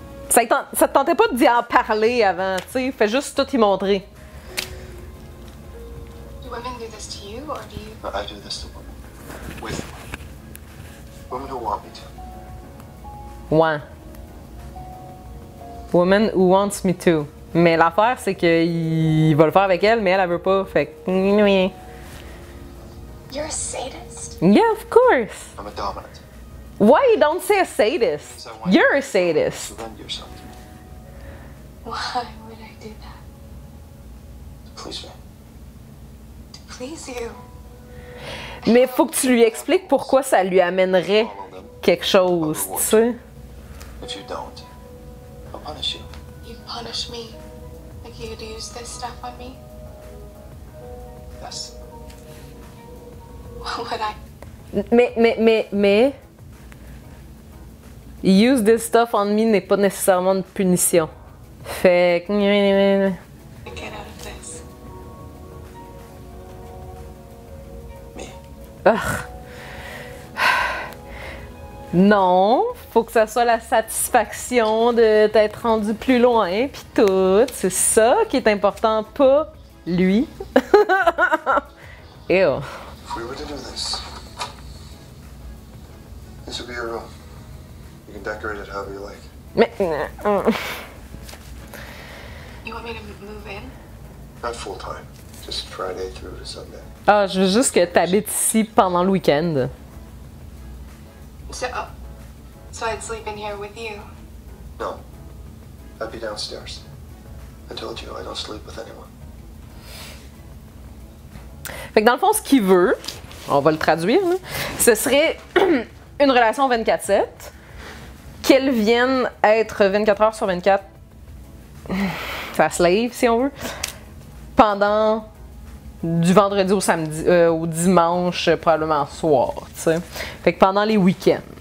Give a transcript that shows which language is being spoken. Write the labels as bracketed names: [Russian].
[French] Ça te tentait pas d'y en parler avant, tu sais? Fais juste tout y montrer. [English] Do women do this to you, or do you? I do this to women. With women who want me to. [French] Ouais. [English] Woman who wants me to. [French] Mais l'affaire, c'est qu'il va le faire avec elle, mais elle veut pas. Fait que. [English] You're a sadist. Yeah, of course. I'm a dominant. Why you don't say a sadist? You're a sadist. Surrender yourself to me. Why would I do that? To please me. To please you. [French] Mais faut que tu lui expliques pourquoi ça lui amènerait [English] Follow them. [French] quelque chose, tu sais. [English] If you don't, I'll punish you. You punish me like you'd use this stuff on me? Yes. What would I? [French] Mais. [English] Use this stuff on me [French] n'est pas nécessairement une punition. Fait que. [English] Get out of this? Me. Ugh. [French] Non, faut que ça soit la satisfaction de t'être rendu plus loin, pis tout. C'est ça qui est important, pas lui. Ew. [English] If we were to do this would be your room. You can decorate it however you like. [French] Mais. [English] You want me to move in? Not full time. Just Friday through to Sunday. [French] Ah, je veux juste que t'habites ici pendant le week-end. [English] So I'd sleep in here with you. No. I'd be downstairs. I told you I don't sleep with anyone. [French] Fait que dans le fond, ce qu'il veut, on va le traduire, là, ce serait une relation 24/7, qu'elle vienne être 24 heures sur 24, sa slave, si on veut, pendant du vendredi au samedi, au dimanche, probablement soir, tu sais. Fait que pendant les week-ends.